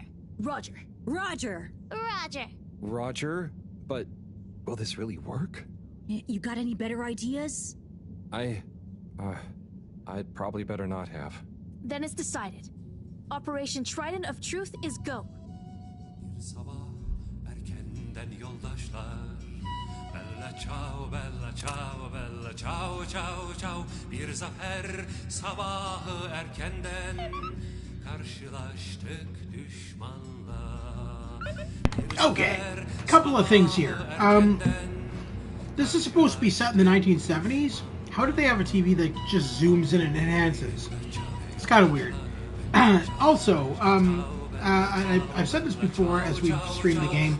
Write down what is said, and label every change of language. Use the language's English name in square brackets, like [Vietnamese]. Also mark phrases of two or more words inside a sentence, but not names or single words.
[English] Roger. Roger! Roger. Roger? But will this really work? You got any better ideas? I'd probably better not have. Then it's decided. Operation Trident of Truth is go. [Turkish] Erkenden yoldaşlar. [Italian] Bella ciao, bella ciao, bella ciao, ciao, ciao. [Turkish] Bir zafer sabahı erkenden karşılaştık düşmanla. [English] Okay, couple of things here. This is supposed to be set in the 1970s. How did they have a TV that just zooms in and enhances? It's kind of weird. Also, I've said this before as we've streamed the game.